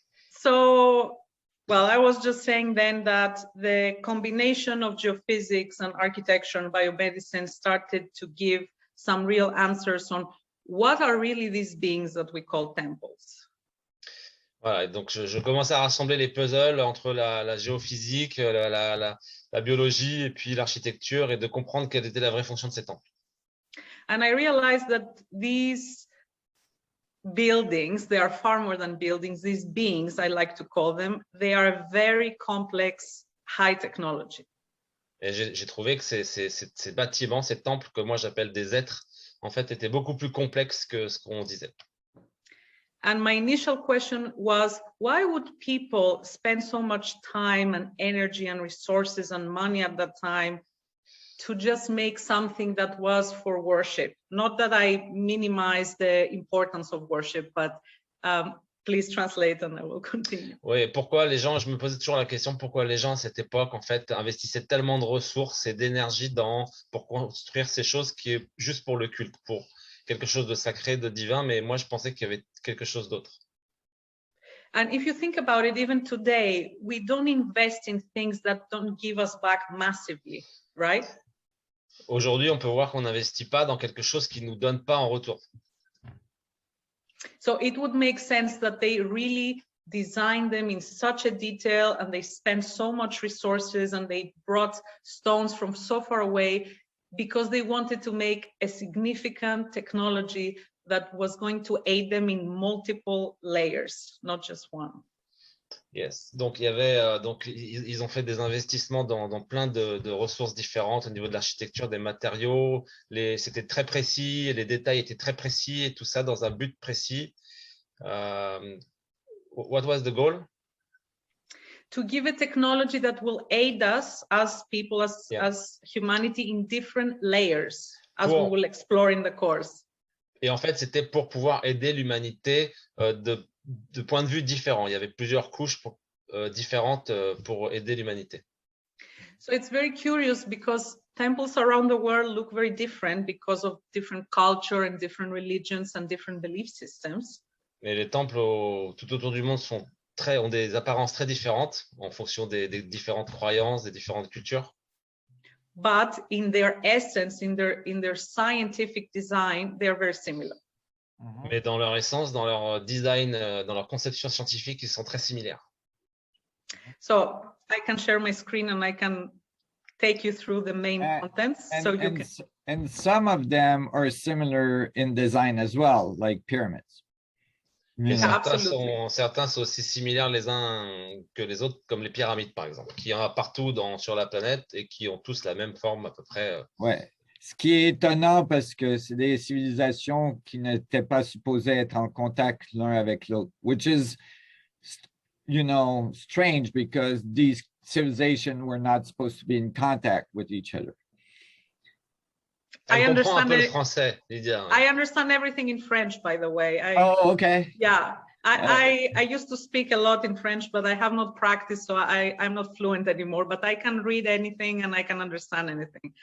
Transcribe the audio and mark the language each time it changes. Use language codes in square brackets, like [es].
[en] So, well, I was just saying then that the combination of geophysics and architecture and biomedicine started to give some real answers on what are really these beings that we call temples. [fr] Voilà, donc je commence à rassembler les puzzles entre la géophysique, la biologie et puis l'architecture et de comprendre quelle était la vraie fonction de ces temples. [en] And I realized that these buildings, they are far more than buildings, these beings, I like to call them, they are very complex, high technology. [fr] Et j'ai trouvé que ces bâtiments, ces temples que moi j'appelle des êtres, en fait, étaient beaucoup plus complexes que ce qu'on disait. [en] And my initial question was, why would people spend so much time and energy and resources and money at that time to just make something that was for worship? Not that I minimize the importance of worship, but please translate and I will continue. [fr] Oui, pourquoi les gens, je me posais toujours la question, pourquoi les gens à cette époque, en fait, investissaient tellement de ressources et d'énergie pour construire ces choses qui est juste pour le culte, pour quelque chose de sacré, de divin, mais moi, je pensais qu'il y avait quelque chose d'autre. [en] And if you think about it, even today, we don't invest in things that don't give us back massively, right? [fr] Aujourd'hui, on peut voir qu'on n'investit pas dans quelque chose qui ne nous donne pas en retour. [en] So it would make sense that they really designed them in such a detail and they spent so much resources and they brought stones from so far away because they wanted to make a significant technology that was going to aid them in multiple layers, not just one. Yes. [fr] Donc, il y avait, donc ils ont fait des investissements dans plein de ressources différentes au niveau de l'architecture, des matériaux. C'était très précis, les détails étaient très précis et tout ça dans un but précis. [en] What was the goal? To give a technology that will aid us as people, as humanity in different layers, as we will explore in the course. [fr] Et en fait, c'était pour pouvoir aider l'humanité de points de vue différents. Il y avait plusieurs couches différentes pour aider l'humanité. [en] So it's very curious because temples around the world look very different because of different culture and different religions and different belief systems. [fr] Mais les temples tout autour du monde ont des apparences très différentes en fonction des différentes croyances, des différentes cultures. [en] But in their essence, in their scientific design, they are very similar. [fr] Mais dans leur essence, dans leur design, dans leur conception scientifique, ils sont très similaires. [en] So I can share my screen and I can take you through the main contents. And some of them are similar in design as well, like pyramids. [fr] Et certains sont aussi similaires les uns que les autres, comme les pyramides, par exemple, qui en a partout sur la planète et qui ont tous la même forme à peu près. Ouais. Ce qui est étonnant parce que c'est des civilisations qui n'étaient pas supposées être en contact l'un avec l'autre, [en] which is, strange because these civilizations were not supposed to be in contact with each other. I understand [fr] un peu le français, Lydia. [en] I understand everything in French, by the way. Okay. Yeah, I used to speak a lot in French, but I have not practiced, so I'm not fluent anymore. But I can read anything and I can understand anything.